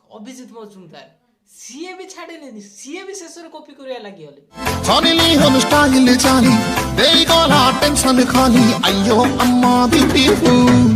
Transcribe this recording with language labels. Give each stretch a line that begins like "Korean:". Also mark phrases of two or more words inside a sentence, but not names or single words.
Odia: ଅଭିଜିତ ମଜୁମଦାର ସିଏ ବି ଛାଡିଲେନି, ସିଏ ବି ଶେଷରେ କପି କରିବା ଲାଗିଗଲେ।
English: Finally on style Johnny, they got attention khali.
Tamil: Ayyo amma
English: beautiful.